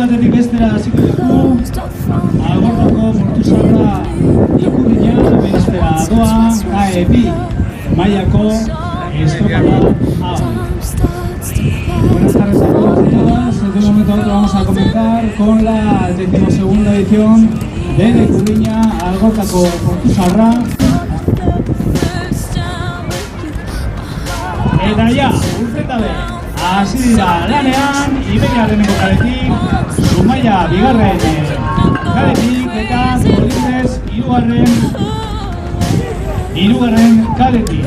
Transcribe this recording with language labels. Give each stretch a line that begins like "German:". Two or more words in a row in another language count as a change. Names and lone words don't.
Basque: bestera hasiko dugu. Algortako Portu Zaharra Ikurriña bestera doa KE2 mailako estropada hau.
Spanish: Buenas tardes a todos y todas. En este momento vamos a comenzar con la 12ª edición de Ikurriña Algortako Portu Zaharra.
Basque: Eta ja, urteta be, hasi dira lanean, Iberia lehenengo kaletik, Zumaia bigarren kaletik, eta Kolindres hirugarren kaletik.